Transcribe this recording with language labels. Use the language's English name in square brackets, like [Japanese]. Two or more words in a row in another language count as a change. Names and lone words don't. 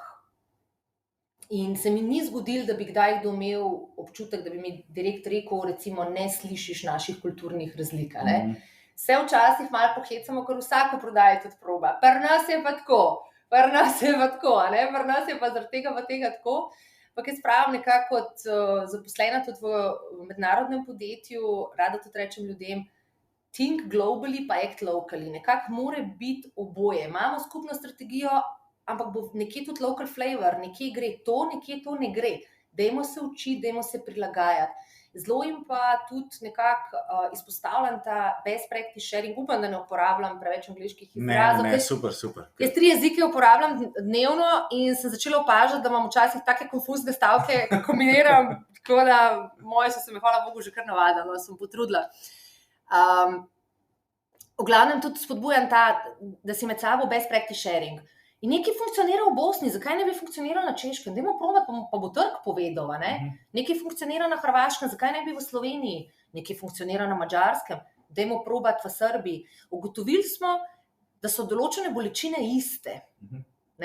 [Slovenian] In se mi ni zgodilo, da bi kdaj kdo imel občutek, da bi mi direkt rekel, recimo, ne slišiš naših kulturnih razlik. Se včasih malo pohecamo, ker vsako prodaja tudi proba. Pri nas je pa tako, pri nas je pa zaradi tega pa tega tako. Ampak jaz pravim nekako kot zaposlena tudi v mednarodnem podjetju, rada tudi rečem ljudem, [English] think globally pa act locally. [Slovenian] Nekako mora biti oboje. Imamo skupno strategijo, ampak bo nekje tudi [English] local flavor, [Slovenian] nekje gre to, nekje to ne gre. Dajmo se učiti, dajmo se prilagajati. Zelo jim pa tudi nekako izpostavljam ta [English] best practice sharing. [Slovenian] Upam, da ne uporabljam preveč angleških izrazov. Ne, super. Jaz 3 jezike uporabljam dnevno in sem začela opažati, da imam včasih take konfuzne stavke, ki kombiniram, tako da moje so se mi, hvala Bogu, že kar navadila, sem potrudila. V glavnem tudi spodbujam da si med sabo [English] best practice sharing. [Slovenian] In nekaj funkcionira v Bosni, zakaj ne bi funkcioniralo na Češkem? Dajmo probati, pa bo trg povedal, ne? Nekaj funkcionira na Hrvaškem, zakaj ne bi v Sloveniji? Nekaj funkcionira na Madžarskem, dajmo probati v Srbiji. Ugotovili smo, da so določene bolečine iste. Ne?